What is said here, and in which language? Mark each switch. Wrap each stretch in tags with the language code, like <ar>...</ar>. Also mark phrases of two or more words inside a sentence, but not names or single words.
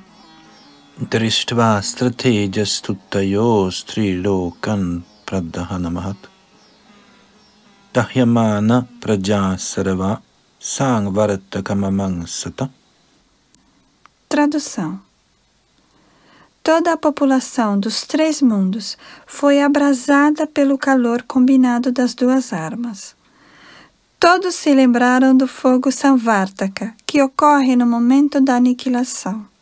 <sa>Drishtva stratejas tuttayos trilokan pradhanamahat dahyamana prajasarava sangvartakamamangsata.</sa> <pt>Tradução. Toda a população dos três mundos foi abrasada pelo calor combinado das duas armas. Todos se lembraram do fogo Samvartaka, que ocorre no momento da aniquilação.</pt>